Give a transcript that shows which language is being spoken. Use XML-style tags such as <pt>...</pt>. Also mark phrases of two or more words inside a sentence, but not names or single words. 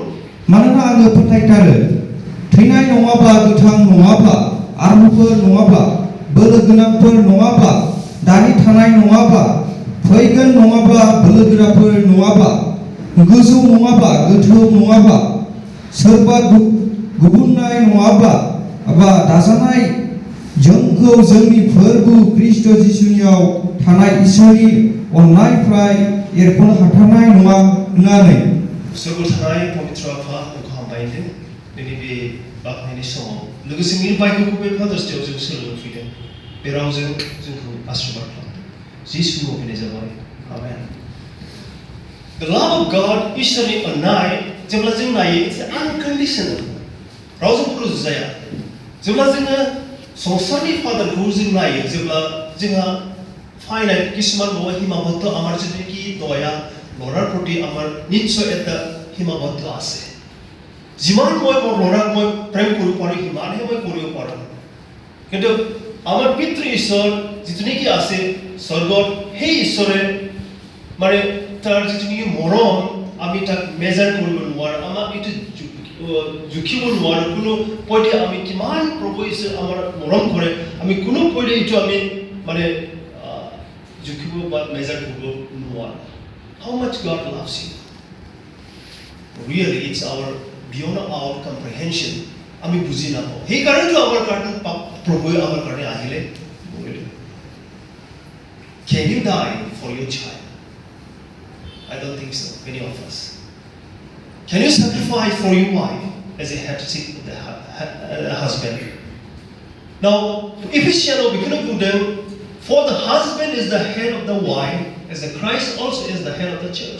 <brx>मानोना आङो फोथायथारो थैनाय नङाबा गोथां नङाबा आरमुफोर नङाबा बोलो गोनांफोर नङाबा दानि थानाय नङाबा फैगोन नङाबा बोलोगोराफोर नङाबा गोजौ नङाबा गोथौ नङाबा सोरबा गुबुननाय नङाबा बा दाजानाय जोंखौ जोंनि फोरबो ख्रीष्ट जिसुनियाव थानाय इसोरनि अननायनिफ्राय एरख'नो हाथारनाय नङा होननानै सोरगोआव थानाय पवित्र आफा नोंखौ हामबायदों दिनै बे बाख्नायनि समाव लोगोसे मिरबायखौ बे फादार्स डेआव जों सोलोंनो फैदों बे रावजों जोंखौ आशीर्बाद खालामदों जिसुखौ फैनाय जाबाय आमेन.</brx> <en>The love of God</en> <brx>इसोरनि अननाय जेब्ला जों नायो</brx> <en>it's unconditional</en> <brx>रावजों रुजुजाया जेब्ला जोङो संसारनि फादारखौ जों नायो जेब्ला जोंहा फाइनाइट</brx> <as>किसुमान न'आ हिमाबद्ध आमार जितुनिखि दया लरार प्रति आमार निश्चय এটা হিমাবদ্ধ আছে যিমান মই লৰাক মই প্ৰেম কৰিব পাৰো সিমানহে মই কৰিব পাৰো কিন্তু আমাৰ পিতৃ ঈশ্বৰ যিতুনিকি আছে স্বৰ্গত সেই ঈশ্বৰে মানে তাৰ যিতুনিকি মৰম আমি তাক মেজাৰ কৰিব নোৱাৰো আমাক এইটো জুখিব নোৱাৰো কোনো পইতে আমি কিমান প্ৰভু ঈশ্বৰ আমাৰ মৰম কৰে আমি কোনো পইতে এইটো আমি মানে জুখিব বা মেজাৰ কৰিব নোৱাৰো.</as> <en>How much God loves you. Really, it's beyond our comprehension.</en> <as>আমি বুঝি নাপাওঁ সেইকাৰণেতো আমাৰ কাৰণে প্ৰভুৱে আমাৰ কাৰণে আহিলে</as> <en>Can you die for your child? I don't think so, many of us. Can you sacrifice for your wife as a headship of the husband? Now, Ephesians beginning to them, for the husband is the head of the wife, as the Christ also is the head of the church.</en>